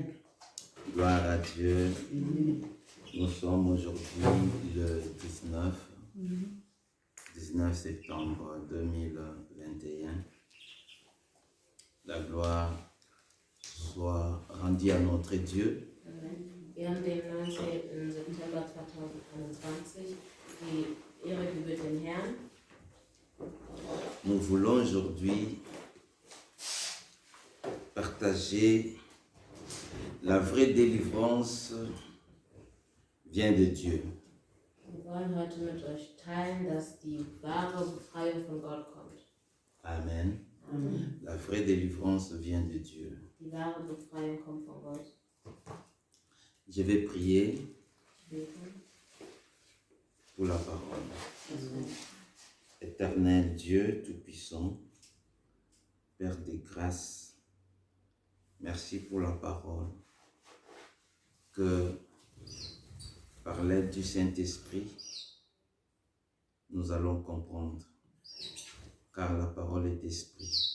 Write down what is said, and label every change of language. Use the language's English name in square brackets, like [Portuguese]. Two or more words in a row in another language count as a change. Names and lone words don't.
[French] Gloire à Dieu. Nous sommes aujourd'hui le 19 septembre 2021. La gloire soit rendue à notre Dieu. [German] Amen. Wir haben den 19. September 2021. Die Ehre gebührt dem Herrn. [French] Nous voulons aujourd'hui partager la vraie délivrance vient de Dieu. [German] Wir wollen heute mit euch teilen, dass die wahre Befreiung von Gott kommt. [French] Amen. Amen. La vraie délivrance vient de Dieu. [German] Die wahre Befreiung kommt von Gott. [French] Je vais prier [German] Ich bete. [French] pour la parole. Amen. Éternel Dieu Tout-Puissant, Père des grâces, merci pour la parole que, par l'aide du Saint-Esprit, nous allons comprendre, car la parole est esprit.